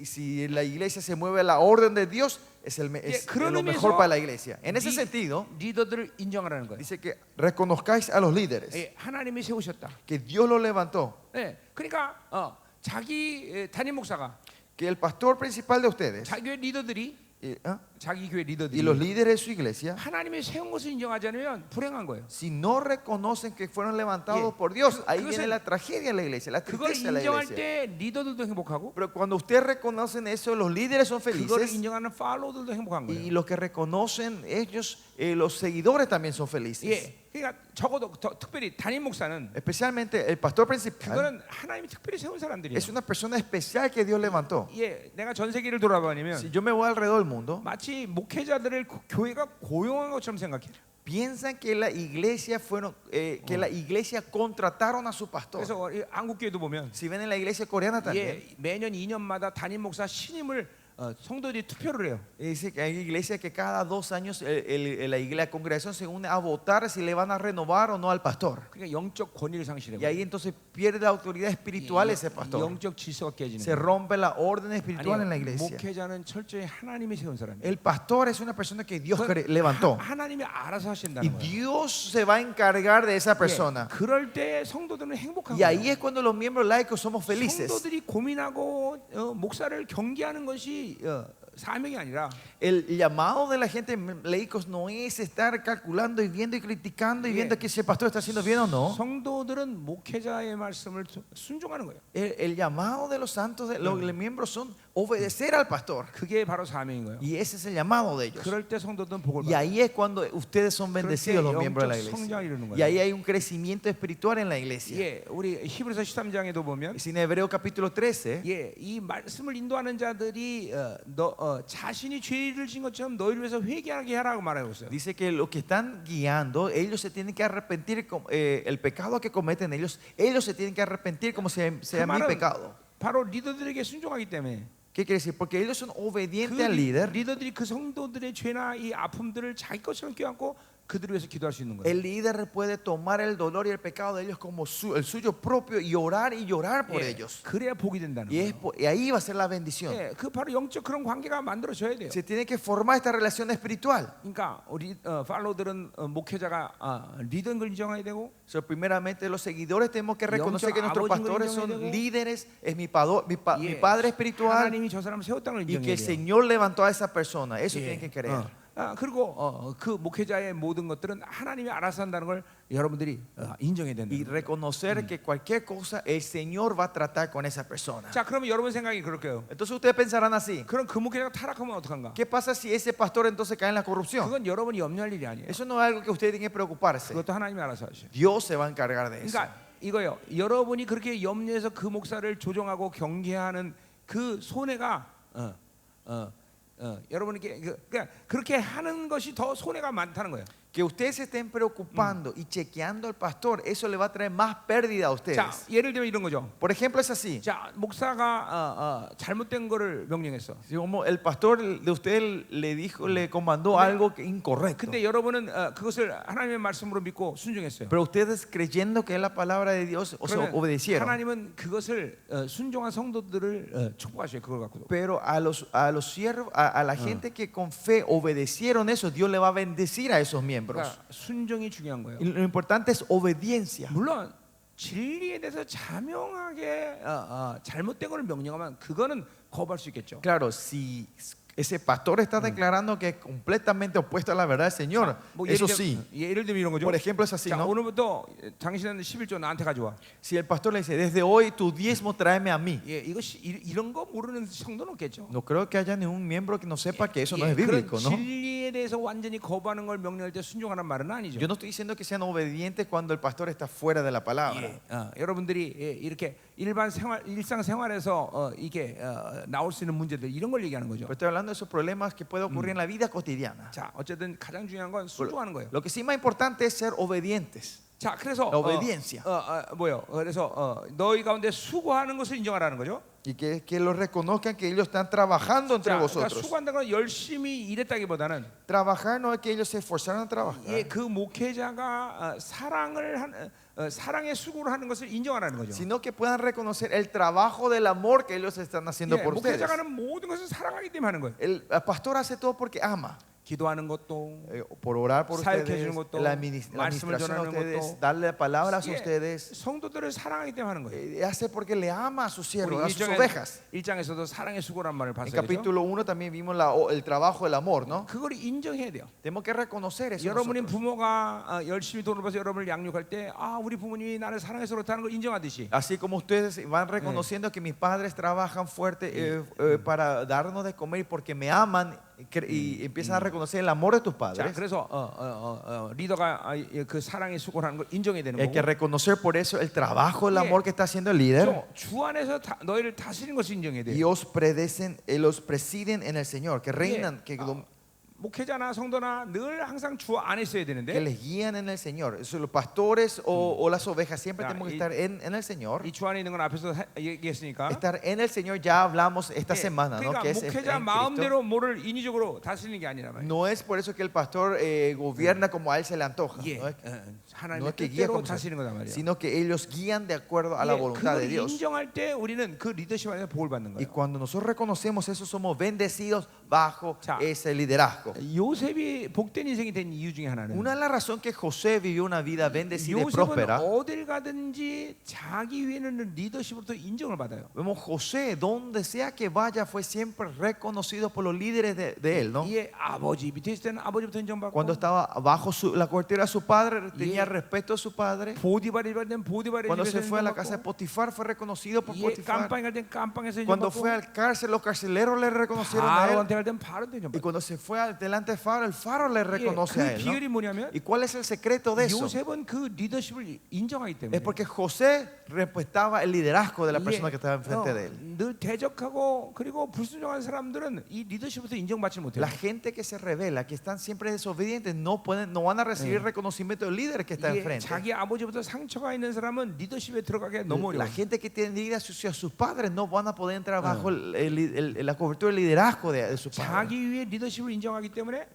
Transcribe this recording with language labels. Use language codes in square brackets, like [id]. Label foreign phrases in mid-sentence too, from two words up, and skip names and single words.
[es] Si la iglesia se mueve a la orden de Dios, es [ko] 그런 [es] lo [ko] 의미에서 [es] mejor para la iglesia. En ese sentido, [ko] 리더들을 인정하라는 거예요. [es] dice que reconozcáis a los líderes, [ko] 예, 하나님이 세우셨다. [es] que Dios los levantó, [ko] 예, 그러니까 자기 담임 목사가 [es] que el pastor principal de ustedes, [ko] 자기 리더들이 자기 교회 [es] y los [ko] 리더들이 [es] líderes de su iglesia, [ko] 하나님의 세운 것을 인정하지 않으면 불행한 거예요. [es] si no reconocen que fueron levantados Yeah. por Dios, ahí [ko] 그것은- [es] viene la tragedia de la iglesia, la [ko] 그걸 [es] tristeza de la [ko] 인정할 [es] iglesia. [ko] 때 리더들도 행복하고 [es] Pero cuando ustedes reconocen eso, los líderes son [ko] 그거를 [es] felices [ko] 인정하는 팔로우들도 행복한 [es] y [ko] 거예요. [es] los que reconocen ellos, los seguidores también son felices. [ko] 예, 그러니까 적어도 특별히 담임 목사는 [es] Especialmente el pastor principal [ko] 그거는 하나님이 특별히 세운 사람들이에요. [es] es una persona especial que Dios levantó. [ko] 예, 내가 전 세계를 돌아다니면 [es] Si yo me voy alrededor del mundo, [ko] 마치 목회자들을 교회가 고용한 것처럼 생각해요. [es] piensan que la iglesia que la iglesia contrataron a su pastor. [ko] 그래서 이 한국 교회도 보면 [es] Si ven en la iglesia coreana también, [ko] 예, 매년 2년마다 담임 목사 신임을 성도들이 투표를 해요. [es] dice que hay iglesias que cada 2 años la congregación se une a votar si le van a renovar o no al pastor. [ko] 그러니까 영적 권위를 상실해요. [es] Y ahí entonces pierde la autoridad espiritual ese pastor. [ko] 영적 질서가 깨지는 [es] Se [ko] 거예요. [es] rompe la orden espiritual en la [ko] 아니요, [es] iglesia. [ko] 목회자는 철저히 하나님이 세운 사람이에요. [es] El pastor es una persona que Dios levantó. [ko] 하나님이 알아서 [es] Y [ko] 하신다는 거예요. [es] Dios se va a encargar de esa persona. [ko] 예, 그럴 때 성도들은 행복한 [es] Y ahí [ko] 거예요. [es] es cuando los miembros laicos somos felices. [ko] 성도들이 고민하고 목사를 경계하는 것이 사명이 아니라 [es] El llamado de la gente laicos no es estar calculando y viendo y criticando y viendo que si el pastor está haciendo bien o no. [ko] 성도들은 목회자의 말씀을 순종하는 거예요. [es] El llamado de los santos, de los miembros son obedecer al pastor. [ko] 그게 바로 사명인 거예요. [es] Y ese es el llamado de ellos. [ko] 그럴 때 성도들은 복을 [es] Y [ko] 받아요. [es] ahí es cuando ustedes son bendecidos los miembros de la iglesia. Y ahí hay un crecimiento espiritual en la iglesia. [ko] 예, 우리 히브리서 13장에도 보면 [es] Y si en Hebreo capítulo 13 [ko] 예, 이 말씀을 인도하는 자들이 자신이 죄를 진 것처럼 너희를 위해서 회개하게 하라고 말하고 있어요. [es] dice que los que están guiando, ellos se tienen que arrepentir el pecado que cometen ellos se tienen que arrepentir como sea mi pecado. [ko] 바로 리더들에게 순종하기 때문에 [es] ¿Qué quiere decir? Porque ellos son [ko] 그 [es] obedientes al líder. [ko] 리더들이 그 성도들의 죄나 이 아픔들을 자기 것처럼 껴안고 그들을 위해서 기도할 수 있는 거예요. [es] El líder puede tomar el dolor y el pecado de ellos como el suyo propio y orar por [ko] 예, [es] ellos. [ko] 그래야 복이 된다는 [es] Y, [ko] 거예요. [es] y ahí va a ser la bendición. [ko] 예, 그 바로 영적 그런 관계가 만들어져야 돼요. [es] Se tiene que formar esta relación espiritual. [ko] 그러니까 우리 팔로우들은 목회자가 리더인 걸 인정해야 되고 [es] So, primeramente los seguidores tenemos que reconocer que nuestros pastores son líderes, es mi padre espiritual [ko] 하나님이 저 사람을 세웠다는 걸 [es] y que [ko] 인정해야 [es] el [ko] 돼요. [es] Señor levantó a esa persona. Eso [ko] 예, [es] tienen que creer. [ko] 그리고 그 목회자의 모든 것들은 하나님이 알아서 한다는 걸 여러분들이 인정해야 된다. [es] Y reconocer que cualquier cosa el Señor va a tratar con esa persona. [ko] 자, 그러면 여러분 생각이 그럴게요. Entonces ustedes pensarán así. 그럼 그 목회자가 타락하면 어떡한가? [es] ¿Qué pasa si ese pastor entonces cae en la corrupción? [ko] 그건 여러분이 염려할 일이 아니에요. [es] Eso no es algo que ustedes tienen que preocuparse. [ko] 그것도 하나님이 알아서 하셔요. [es] Dios se va a encargar de eso. [ko] 그러니까 이거요. 여러분이 그렇게 염려해서 그 목사를 조종하고 경계하는 그 손해가 여러분에게 그러니까 그렇게 하는 것이 더 손해가 많다는 거예요. [es] Que ustedes se estén preocupando y chequeando al pastor, eso le va a traer más pérdida a ustedes. [ko] 자, 예를 들면 이런 거죠. [es] Por ejemplo, es así. [ko] 자, 목사가 잘못된 거를 명령했어. [es] Si como el pastor de ustedes le dijo, le comandó algo incorrecto. [ko] 근데 여러분은 그것을 하나님의 말씀으로 믿고 순종했어요. [es] Pero ustedes creyendo que es la palabra de Dios, o sea, [ko] 그러면 [es] obedecieron. [ko] 하나님은 그것을 순종한 성도들을 축복하셔요. 그걸 갖고도. [es] Pero a los siervos, a la gente que con fe obedecieron eso, Dios le va a bendecir a esos miembros. [ko] 그러니까 순종이 중요한 거예요. [es] Y lo importante es obediencia. [ko] 물론 진리에 대해서 자명하게 잘못된 걸 명령하면 그거는 거부할 수 있겠죠. [es] Claro, si ese pastor está declarando que es completamente opuesto a la verdad del Señor, eso sí. [ko] 예를 들면 이런 거죠. [es] Por ejemplo, es así, [ko] 자, [es] ¿no? [ko] 오늘부터 당신은 11조 나한테 가져와. [es] Si el pastor le dice, desde hoy tu diezmo tráeme a mí. [ko] 예, 이것이 이런 거 모르는 성도는 없겠죠. [es] No creo que haya ningún miembro que no sepa que eso no [ko] 예, [es] es bíblico, [ko] 그런 [es] ¿no? [ko] 진리에 대해서 완전히 거부하는 걸 명령할 때 순종하는 말은 아니죠. [es] Yo no estoy diciendo que sean obedientes cuando el pastor está fuera de la palabra. [ko] 예, 여러분들이 이렇게 일상 생활에서 이게 나올 수 있는 문제들 이런 걸 얘기하는 거죠. [es] Pero estoy hablando de esos problemas que pueden ocurrir en la vida cotidiana. [ko] 자, 어쨌든 가장 중요한 건 순종하는 거예요. [es] Lo que sí más importante es ser obedientes. [ko] 자, 그래서 [es] La obediencia. [ko] 뭐요? 그래서 너희 가운데 수고하는 것을 인정하라는 거죠. [es] Y que lo reconozcan que ellos están trabajando entre [ko] 자, 그러니까 [es] vosotros. [ko] 수고한다는 건 열심히 일했다기보다는 [es] Trabajar no es que ellos se esforzaron a trabajar, [ko] 예, 그 목회자가 사랑의 수고를 하는 것을 인정하라는 거죠. [es] sino que puedan reconocer el trabajo del amor que ellos están haciendo [ko] 예, [es] por ustedes. [ko] 목회자가 하는 모든 것을 사랑하기 때문에 하는 거예요. [es] El pastor hace todo porque ama. [ko] 기도하는 것도 [es] por orar por [ko] 사역해 [es] ustedes, [ko] 주는 것도, [es] la [ko] 말씀을 [es] administración a [ko] 전하는 [es] ustedes, [ko] 것도, [es] darle palabras a [ko] 예, [es] ustedes, [ko] 성도들을 사랑하기 때문에 하는 거예요. [es] hace porque le ama a sus siervos, a [ko] 우리 [es] sus ovejas. [ko] 1장에서도 사랑의 수고란 말을 [es] En [ko] 봤어요. [es] capítulo 1 también vimos el trabajo del amor, ¿no? [ko] 그걸 인정해야 돼요. [es] Tenemos que reconocer eso [ko] 여러분이 [es] nosotros. [ko] 부모가 열심히 돈을 벌어서 여러분을 양육할 때, 아, 우리 부모님이 나를 사랑해서 그렇다는 걸 인정하듯이, [es] Así como ustedes van reconociendo que mis padres trabajan fuerte para darnos de comer y porque me aman y empiezan a reconocer el amor de tus [ko] 자, [es] padres. [ko] 그래서 리더가 그 사랑의 수고를 하는 걸 인정해야 되는 [es] Hay que [ko] 거고, [es] reconocer por eso el trabajo, el amor que está haciendo el líder. [ko] 주 안에서 너희를 다스리는 것을 인정해야 돼요. [es] Y los presiden en el Señor, que reinan, que [ko] 목회자나 성도나 늘 항상 주 안에 있어야 되는데, [es] les guían en el Señor. Eso, los pastores o las ovejas siempre Ya, tenemos que y- estar en el Señor. [ko] 이 주 안에 있는 건 앞에서 얘기했으니까. [es] Estar en el Señor ya hablamos esta semana, ¿no? [ko] 그러니까 [es] Que es [ko] 목회자 [es] en Cristo. [ko] 마음대로 뭐를 인위적으로 다스리는 게 아니라 말이에요. [es] No es por eso que el pastor gobierna como a él se le antoja, [ko] 예, [es] no es, [ko] 하나님의 [es] no es que guía [ko] 뜻대로 [es] como se- [ko] 다스리는 거단 말이에요. [es] sino que ellos guían de acuerdo a la voluntad [ko] 그걸 [es] de Dios. [ko] 인정할 때 우리는 그 리더십 안에서 복을 받는 [es] Y [ko] 거예요. [es] cuando nosotros reconocemos eso, somos bendecidos bajo [ko] 자, [es] ese liderazgo. [ko] 요셉이 복된 인생이 된 이유 중에 하나는, [es] Una de las razones que José vivió una vida bendecida y [ko] 요셉은 [es] próspera, [ko] 어딜 가든지 자기 위에는 리더십으로부터 인정을 받아요. [es] vemos José, donde sea que vaya, fue siempre reconocido por los líderes de él, ¿no? [ko] 이게 아버지 밑에 있을 때는 아버지부터 인정받고, [es] Cuando estaba bajo la cobertura de su padre, tenía Y- respeto a su padre. [ko] 보디발이 갈 때는 보디발의 [es] Cuando [ko] 집에서 [es] se fue a la casa de [ko] 인정받고, [es] Potifar, fue reconocido por [ko] 예, [es] Potifar. [ko] 깜빵에 갈 때는 깜빵에서 [es] Cuando [ko] 인정받고, [es] fue al cárcel, los carceleros le reconocieron a él. [ko] 바로한테 갈 때는 바로한테 [es] Y [ko] 인정받고. [es] cuando se fue delante de Faro, el Faro le [ko] 예, [es] reconoce a [ko] 그 [es] él, ¿no? [ko] 비결이 뭐냐면, [es] ¿Y cuál es el secreto de eso? [ko] 요셉은 그 리더십을 인정하기 때문에, [es] Es porque José respetaba el liderazgo de la persona que estaba enfrente de él. [ko] 늘 대적하고 그리고 불순종한 사람들은 이 리더십부터 인정받지 못해요. [es] La gente que se revela, que están siempre desobedientes, no van a recibir reconocimiento del líder que está [ko] 예, [es] enfrente. [ko] 자기 아버지부터 상처가 있는 사람은 리더십에 들어가기 너무 어려워. [es] La gente que tiene heridas hacia sus padres no van a poder entrar bajo la cobertura del liderazgo de su padre. [ko] 자기 위에 리더십을 인정하기 때문에